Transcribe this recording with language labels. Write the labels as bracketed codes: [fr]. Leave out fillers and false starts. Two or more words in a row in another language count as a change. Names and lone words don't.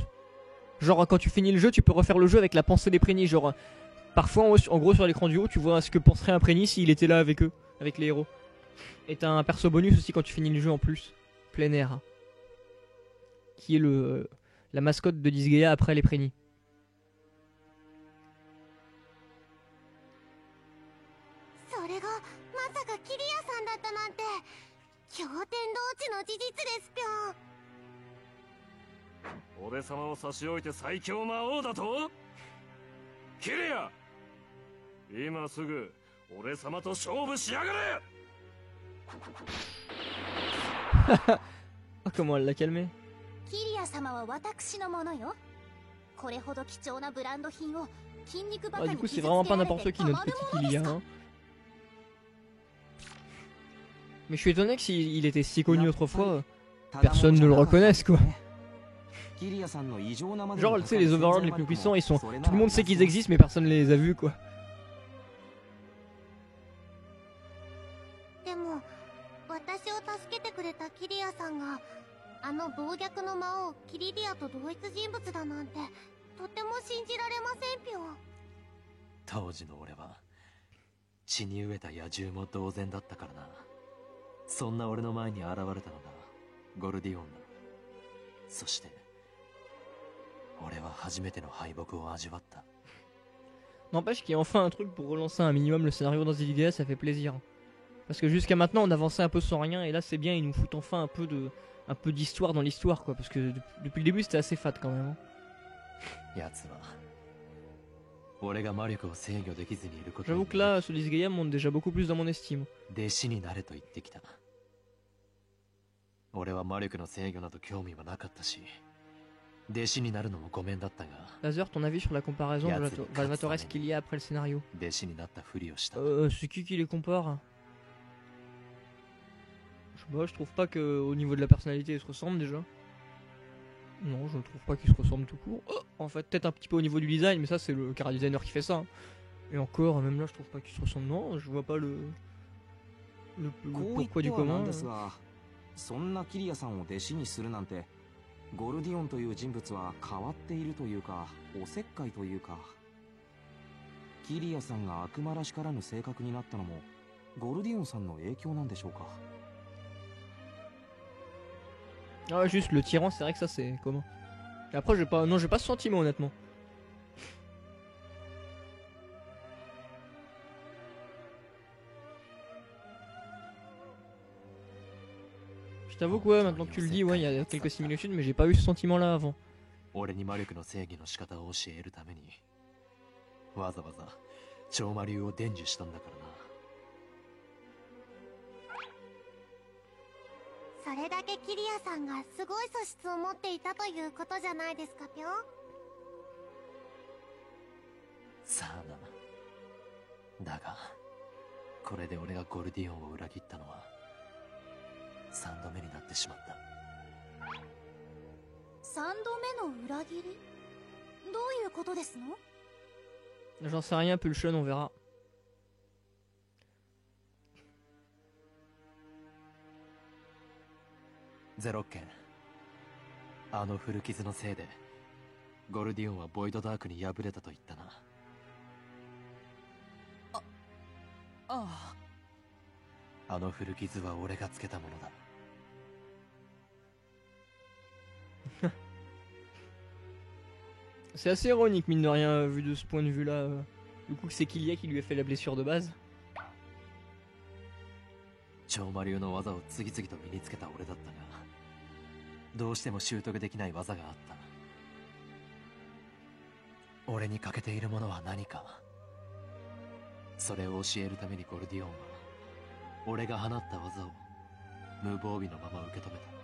[fr] Genre quand tu finis le jeu, tu peux refaire le jeu avec la pensée des Prénis. Genre parfois en gros sur l'écran du haut, tu vois ce que penserait un Prénis s'il était là avec eux, avec les héros. Et t'as un perso bonus aussi quand tu finis le jeu en plus, plein air, qui est la mascotte de Disgaea après les Prénis. [ja] それがまさかキリアさんだったなんて驚天動地の事実ですぴょん。俺様を差し置いて最強魔王だと？キリア、今すぐ俺様と勝負しやがれ！ [fr] Ah, comment elle l'a calmé. [ja] キリア様は私のものよ。これほど貴重なブランド品を筋肉バカ [fr] Ah, [ja] に [fr] du coup, [ja] 傷 [fr] c'est [ja] つけ [fr] vraiment pas [ja] られ [fr] n'importe [ja] て [fr] qui [ja] た [fr] notre [ja] まる [fr] petit [ja] ものです [fr] Kilia. [ja] か。 [fr] Hein. Mais je suis étonné que s'il était si connu autrefois, personne ne le reconnaisse quoi. Genre, tu sais, les overlords les plus puissants, ils sont. Tout le monde sait qu'ils existent, mais personne les a vus quoi. [ja] でも私を助けてくれたキリアさんがあの暴虐の魔王キリディアと同一人物だなんてとても信じられませんぴょん。当時の俺は血に飢えた野獣も同然だったからな。そんな俺の前に現れたのがゴルディオンだ。そして俺は初めての敗北を味わった。 [fr] N'empêche qu'il y a enfin un truc pour relancer un minimum le scénario dans Disgaea, ça fait plaisir. Parce que jusqu'à maintenant on avançait un peu sans rien et là c'est bien, ils nous foutent enfin un peu d'histoire dans l'histoire quoi. Parce que depuis le début c'était assez fat quand même. Hein. [ja] やつは俺が魔力を制御できずにいること [fr] J'avoue que là ce Disgaea monte déjà beaucoup plus dans mon estime. [ja] 弟子になれと言ってきた。俺は魔力の制御など興味はなかったし、弟子になるのもごめんだったが、 [fr] Laser, ton avis sur la comparaison de Valvatores qu'il y a après le scénario? [ja] 弟子になったふりをした。 [fr] C'est qui les compare? Je trouve pas que au niveau de la personnalité ils se ressemblent déjà. Non, je ne trouve pas qu'ils se ressemblent tout court. Oh, en fait, peut-être un petit peu au niveau du design, mais ça c'est le cara designer qui fait ça. Hein. Et encore, même là, je trouve pas qu'ils se ressemblent. Non, je vois pas le pourquoi du comment. [ja] そんなキリアさんを弟子にするなんて、ゴルディオンという人物は変わっているというか、おせっかいというか。キリアさんが悪魔らしからぬ性格になったのも、ゴルディオンさんの影響なんでしょうか。 [fr] Ah ouais, juste le tyran, c'est vrai que ça c'est commun. Et après j'ai pas ce sentiment honnêtement. Je t'avoue que ouais, maintenant que tu le dis, ouais, il y a quelques similitudes, mais j'ai pas eu ce sentiment là avant. [ja] 俺に魔力の制御の仕方を教えるためにわざわざ超魔流を伝授したんだからな。それだけキリアさんがすごい素質を持っていたということじゃないですかぴょん。さあな。だがこれで俺がゴルディオンを裏切ったのは3度目になってしまった。 3度目の裏切り？どういうことですの？ [fr] J'en sais rien, Pulsion, on verra. [ja] ゼロッケン、あの古傷のせいでゴルディオンはボイドダークに敗れたと言ったな。ああ。あの古傷は俺がつけたものだ。 [fr] C'est assez ironique, mine de rien, vu de ce point de vue-là. Du coup, c'est Killia qui lui a fait la blessure de base. [ja] 超魔流の技を次々と身につけた俺だったが、どうしても習得できない技があった。俺に欠けているものは何か。それを教えるためにゴルディオンは俺が放った技を無防備のまま受け止めた。